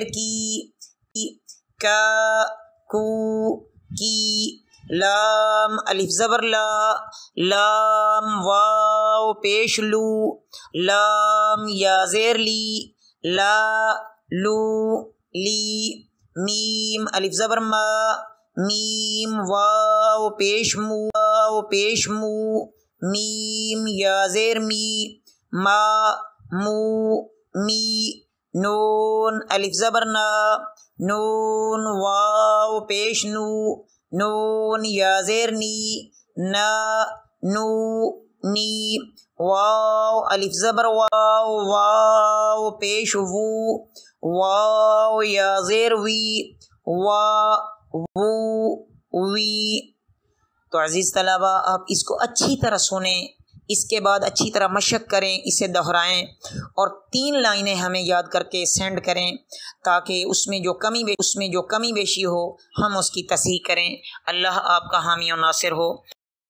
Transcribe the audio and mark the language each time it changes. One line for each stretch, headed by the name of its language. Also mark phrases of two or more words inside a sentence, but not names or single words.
Urdu: کی، کا کو کی، لام الف زبر لا، لام واو پیش لو، لام یا زیر لی، لا لو لی، میم الف زبر ما، میم واو پیش مو، واو پیش مو، میم یا زیر می، ما مو می، نون الف زبر نا، نون واو پیش نو، نون یا زیر نی، نا نو نی، واو الف زبر واو واو پیش وو واو یا زیر وی وا وو وی۔ تو عزیز طلبہ آپ اس کو اچھی طرح سنیں، اس کے بعد اچھی طرح مشق کریں، اسے دہرائیں اور 3 لائنیں ہمیں یاد کر کے سینڈ کریں تاکہ اس میں جو کمی بیشی ہو ہم اس کی تصحیح کریں۔ اللہ آپ کا حامی و ناصر ہو۔